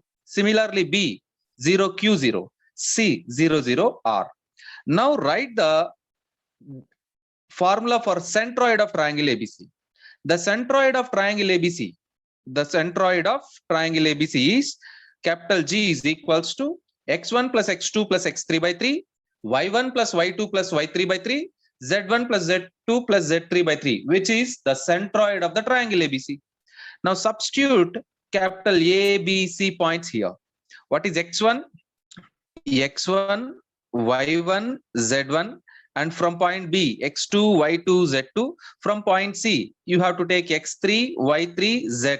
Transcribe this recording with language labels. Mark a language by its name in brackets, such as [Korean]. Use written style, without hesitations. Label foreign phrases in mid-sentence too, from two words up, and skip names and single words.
[English] Similarly, B 0, q 0, c 0, 0, r. Now write the formula for centroid of triangle ABC. The centroid of triangle ABC is capital G is equals to x1 plus x2 plus x3 by 3, y1 plus y2 plus y3 by 3, z1 plus z2 plus z3 by 3, which is the centroid of the triangle ABC. Now substitute capital A, B, C points here. What is x1? x1, y1, z1, and from point B, x2, y2, z2. From point C, you have to take x3, y3, z3.